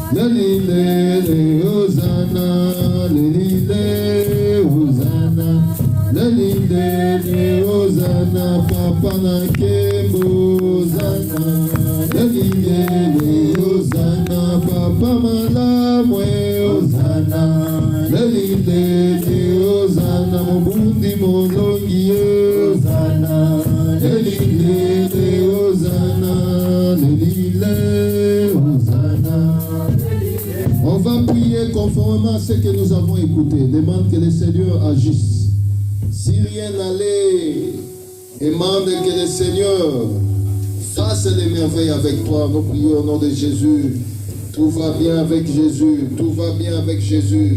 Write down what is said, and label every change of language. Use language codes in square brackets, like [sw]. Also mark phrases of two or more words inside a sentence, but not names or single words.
[ln] Elilele Hosanna, Elilele Hosanna, Elilele Hosanna, papa na kembo Hosanna, Elilele Hosanna, papa malamu Hosanna, Elilele Hosanna, mobundi molongi Hosanna, Elilele Hosanna, Elilele Hosanna. [fr] On va prier conformément à ce que nous avons écouté. Demande que le Seigneur agisse. Si rien n'allait, demande que le Seigneur fasse les merveilles avec toi. Nous prions au nom de Jésus. Tout va bien avec Jésus. Tout va bien avec Jésus.